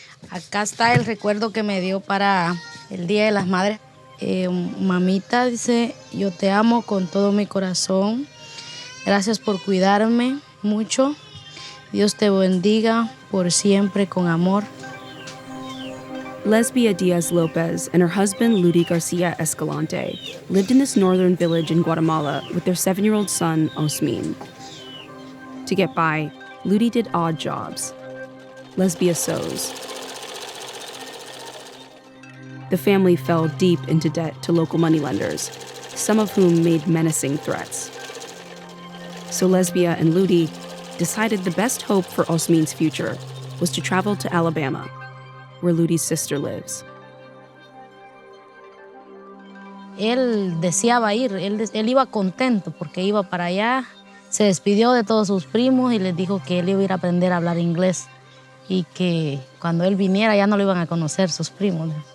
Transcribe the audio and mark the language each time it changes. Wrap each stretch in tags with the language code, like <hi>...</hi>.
<es>Acá está el recuerdo que me dio para el Día de las Madres. Mamita dice, yo te amo con todo mi corazón. Gracias por cuidarme mucho. Dios te bendiga por siempre con amor.</es> <en>Lesbia Diaz Lopez and her husband Ludi Garcia Escalante lived in this northern village in Guatemala with their 7-year-old son, Osmin. To get by, Ludi did odd jobs. Lesbia sews. The family fell deep into debt to local moneylenders, some of whom made menacing threats. So Lesbia and Ludi decided the best hope for Osmin's future was to travel to Alabama, where Ludi's sister lives.</en> <es>Él deseaba ir, él iba contento porque iba para allá, se despidió de todos sus primos y les dijo que él iba a ir a aprender a hablar inglés y que cuando él viniera ya no lo iban a conocer sus primos.</es>